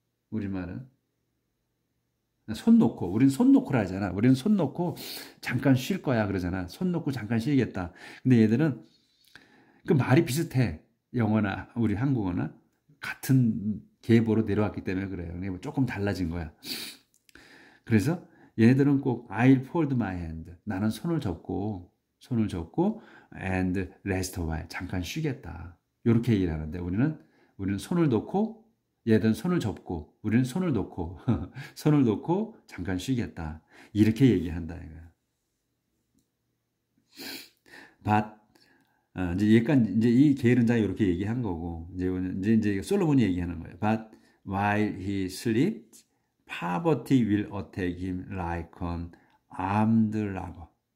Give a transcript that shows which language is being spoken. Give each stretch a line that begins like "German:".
Korean: 우리말은 우리는 손 놓고라 하잖아. 우리는 손 놓고 잠깐 쉴 거야 그러잖아. 손 놓고 잠깐 쉬겠다. 근데 얘들은 그 말이 비슷해. 영어나 우리 한국어나 같은 계보로 내려왔기 때문에 그래요. 조금 달라진 거야. 그래서 얘네들은 꼭
English: I'll fold my hand.
Korean: 나는 손을 접고
English: and rest a while.
Korean: 잠깐 쉬겠다. 이렇게 얘기를 하는데 우리는 손을 놓고 얘들은 손을 접고 우리는 손을 놓고 손을 놓고 잠깐 쉬겠다. 이렇게 얘기한다 이거야. But 이제 약간 이제 이 게으른자가 이렇게 얘기한 거고 이제 솔로몬이 얘기하는 거예요.
English: But while he sleeps, poverty will attack him like an armed robber.